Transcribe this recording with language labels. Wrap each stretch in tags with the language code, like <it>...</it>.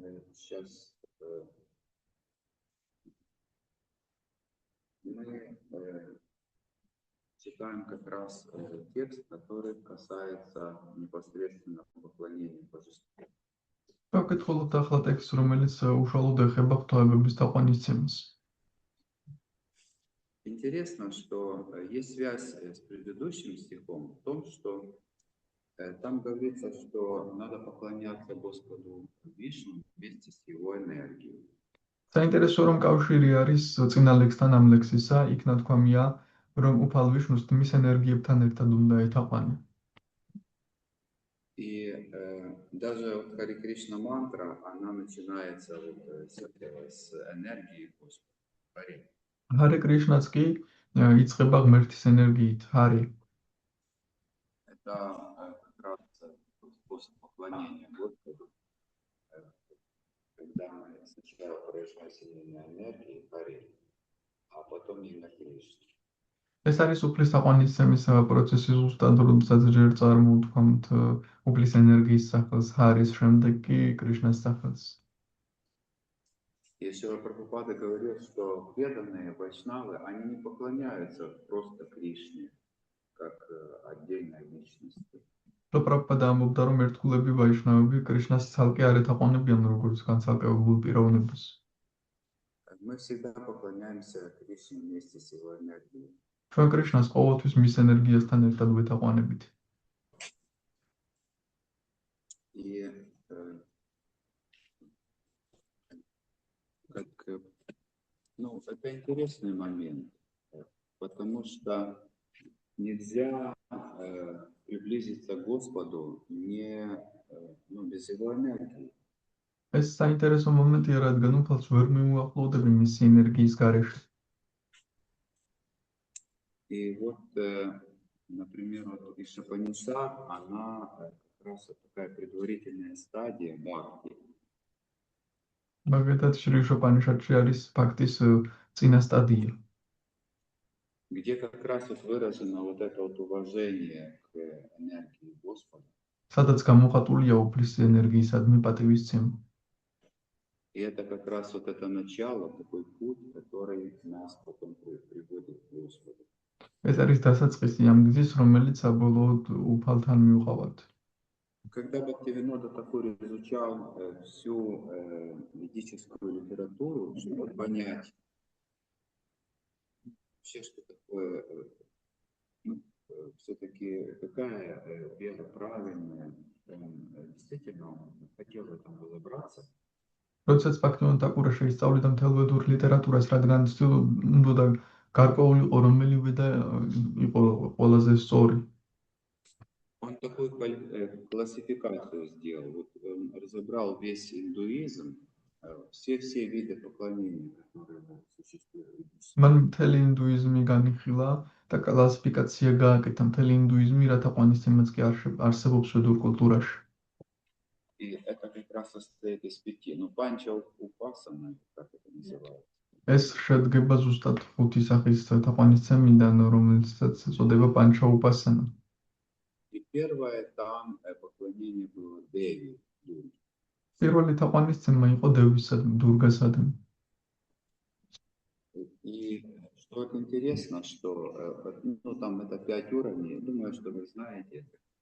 <ru>сейчас мы читаем как раз текст, который касается непосредственно поклонения божеству.</ru> <ka>ვაკითხულობთ ახლა ტექსტს, რომელიც უშუალოდ ეხება ღვთაებების თაყვანისცემას.</ka> <ru>Интересно, что есть связь с предыдущим стихом в том, что там говорится, что надо поклоняться Господу Вишну вместе с его энергией.</ru> <ka>საინტერესო რომ კავშირი არის წინა ლექსთან ამ ლექსისა, იქ ნათქვამია, რომ უფალ ვიშნუს მის ენერგიებთან ერთად უნდა ეთაყვანე.</ka> <ru>И даже вот Хари Кришна мантра, она начинается вот с энергии Господа. Хари.</ru> <ka>Харе Кришнаც კი იწყება ღმერთის энергиით, Хари.</ka> <ru>Это как раз способ поклонения Господу, когда мы сначала произносим имя энергии Хари, а потом имя Кришны.</ru> <ka>ეს არის უფლის თაყვანისცემის პროცესი ზუსტად, როდესაც ჯერ წარმოვთქვამთ უფლის ენერგიის სახელს Хаრის, შემდეგ კი კრიშნას სახელს.</ka> <ru>И Шрила Прабхупада говорил, что преданные вайшнавы, они не поклоняются просто Кришне, как отдельной личности.</ru> <ka>პრაბჰუპადა ამბობდა, რომ ერთგულები ვაიშნავები კრიშნას ცალკე არ ეთაყვანებიან როგორც განცალკევებულ პიროვნებას.</ka> <ru>Мы всегда поклоняемся Кришне вместе с его энергией.</ru> <ka>ჩვენ კრიშნას ყოველთვის მის ენერგიასთან ერთად ვეთაყვანებით.</ka> <ru>И это интересный момент, потому что нельзя приблизиться к Господу без его энергии.</ru> <ka>ეს საინტერესო მომენტია, რადგან უფალს ვერ მიუახლოვდები მისი ენერგიის გარეშე.</ka> <ru>И вот, например, вот Ишапанишад, она как раз такая предварительная стадия бхакти.</ru> <ka>მაგალითად, შრი შოპანიშადში არის ბхактის წინა სტადია.</ka> <ru>Где как раз вот выражено вот это вот уважение к энергии Господа.</ru> <ka>სადაც გამოხატულია უფლის ენერგიისადმი პატივისცემა.</ka> <ru>И это как раз вот это начало, такой путь, который нас потом приводит к Господу.</ru> <ka>ეს არის დასაწყისი ამ გზის, რომელიც საბოლოოდ უფალთან მივყავართ.</ka> <ru>Когда Бхактивинода Такур изучал всю ведическую литературу, чтобы понять вообще, что такое, все-таки какая вера правильная, действительно он хотел в этом разобраться.</ru> <ka>როდესაც ბაქტივინოდა ტაკურა შეისწავლიდა მთელ ვედურ ლიტერატურას, რადგან უნდა გარკვეულიყო რომელი ვედა იყო ყველაზე სწორი.</ka> <ru>Он такую классификацию сделал. Вот он разобрал весь индуизм, все виды поклонения, которые существуют.</ru> <ka>მან მთელი ინდუიზმი განიხილა და კლასიფიკაცია გააკეთა მთელი ინდუიზმი, რათა ყვანისცემაც კი არსებობს ვედურ კულტურაში.</ka> <ru>И это как раз состоит из 5. Панча упасана, как это называется.</ru> <ka>ეს შედგება ზუსტად 5 სახის თაყვანისცემიდან, რომელსაც ეწოდება პანჩა უპასანა.</ka> <ru>И первое там поклонение было Деви.</ru> <ka>პირველი თაყვანისცემა იყო დევისადმი, დურგასადმი.</ka> <ru>И что вот интересно, что там это 5 уровней, думаю, что вы знаете это.</ru>